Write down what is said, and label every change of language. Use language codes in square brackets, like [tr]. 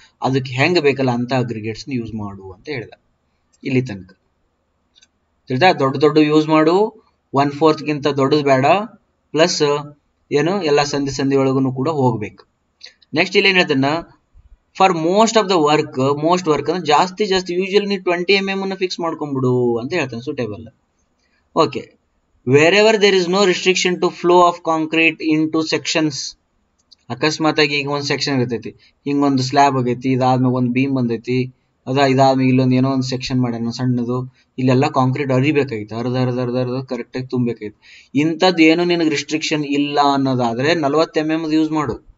[kn] ಅದಕ್ಕೆ ಹೆಂಗ್ ಬೇಕಲ್ಲ ಅಂತ ಅಗ್ರಿಗೇಟ್ಸ್ ಯೂಸ್ ಮಾಡು ಅಂತ ಹೇಳ್ದ. ಇಲ್ಲಿ ತನಕ ತಿಳಿದ, ದೊಡ್ಡ ಯೂಸ್ ಮಾಡು, 1/4 ಗಿಂತ ದೊಡ್ಡದು ಬೇಡ, ಪ್ಲಸ್ ಏನು ಎಲ್ಲ ಸಂಧಿ ಒಳಗೂ ಕೂಡ ಹೋಗ್ಬೇಕು. ನೆಕ್ಸ್ಟ್ ಇಲ್ಲಿ ಏನ್ ಹೇಳ್ತಾನ, [en] for most work [kn] ಅಂದ್ರೆ ಜಾಸ್ತಿ ಯೂಶುವಲಿ ನೀವು 20 mm ಅನ್ನ ಫಿಕ್ಸ್ ಮಾಡ್ಕೊಂಡ್ಬಿಡು ಅಂತ ಹೇಳ್ತಾನೆ, suitable. [en] Okay, wherever there is no restriction to flow of concrete into sections. [kn] ಅಕಸ್ಮಾತ್ ಆಗಿ ಈಗ ಒಂದು ಸೆಕ್ಷನ್ ಇರ್ತೈತಿ, ಹಿಂಗೊಂದು ಸ್ಲ್ಯಾಬ್ ಆಗೈತಿ, ಇದಾದ್ಮೇಲೆ ಒಂದು ಬೀಮ್ ಬಂದೈತಿ, ಇದಾದ್ಮೇಲೆ ಇಲ್ಲೊಂದು ಏನೋ ಒಂದು ಸೆಕ್ಷನ್ ಮಾಡ್ಯಾನ ಸಣ್ಣದು, ಇಲ್ಲೆಲ್ಲ ಕಾಂಕ್ರೀಟ್ ಅರಿಬೇಕಾಗಿತ್ತು, ಅರ್ಧ ಕರೆಕ್ಟ್ ಆಗಿ ತುಂಬಬೇಕಾಗಿತ್ತು. ಇಂಥದ್ದು ಏನು ನಿನಗೆ ರಿಸ್ಟ್ರಿಕ್ಷನ್ ಇಲ್ಲ ಅನ್ನೋದಾದ್ರೆ 40 mm ಯೂಸ್ ಮಾಡು.